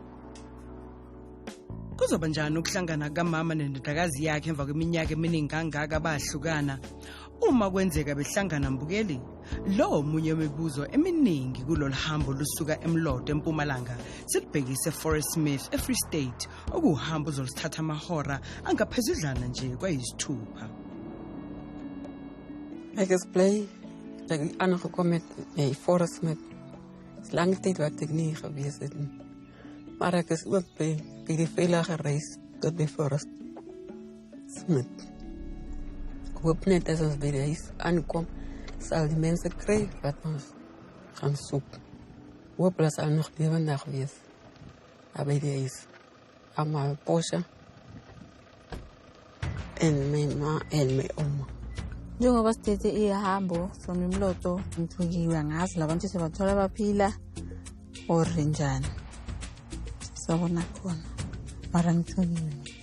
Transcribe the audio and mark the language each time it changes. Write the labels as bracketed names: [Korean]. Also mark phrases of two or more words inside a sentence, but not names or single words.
[Zulu] Kuzoba njani ukuhlangana kamama nendodakazi yakhe emva kweminyaka eminingi kangaka bahlukana? Uma kwenzeka behlangana Mbukeli, lo omunye wemibuzo eminingi kulolu hambo lusuka eMloto eMpumalanga silibhekise eForest Smith eFree State, okuhambo ozoluthatha amahora angaphezudlana nje kwayisithupha. [Afrikaans] Ek is bly dat ek aangekom het by Forest Smith. Dis lange tyd wat ek nie gewees het nie. Maar ek is ook by die veilige reis tot by Forest Smith. Ek hoop net as ons by die huis aankom, sal die mense kry wat ons gaan soek. Hoop hulle sal nog lewendig wees by die huis. Maar Portia en my ma en my oma. [Zulu] Njengoba sithethe ihambo from eMloto ngithukiwe, angazi labantu sebathola baphila or njani. Sabona khona mara ngithukiwe.